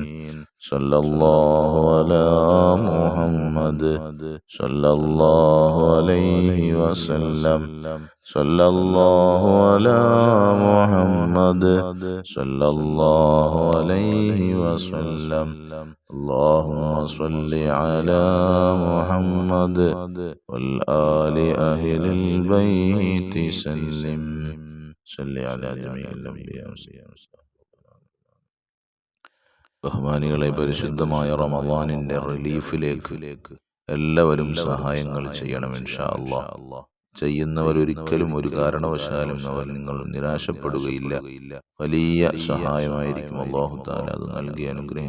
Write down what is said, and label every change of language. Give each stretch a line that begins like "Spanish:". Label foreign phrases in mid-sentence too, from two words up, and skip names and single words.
Arabic: صلى الله على محمد صلى الله عليه وسلم. صلى الله على محمد صلى الله عليه وسلم. اللهم صل على محمد والآل أهل البيت سلم. صل على جميع الأنبياء.
Malayalam: ബഹുമാനികളെ, പരിശുദ്ധമായ റമദാനിന്റെ റിലീഫിലേക്ക് എല്ലാവരും സഹായങ്ങൾ ചെയ്യണം
Arabic: إن شاء الله.
Malayalam: ചെയ്യുന്നവർ ഒരിക്കലും ഒരു കാരണവശാലും അവർ നിങ്ങൾ നിരാശപ്പെടുകയില്ല. വലിയ സഹായമായിരിക്കും അല്ലാഹു തആല അത് നൽകിയ അനുഗ്രഹം.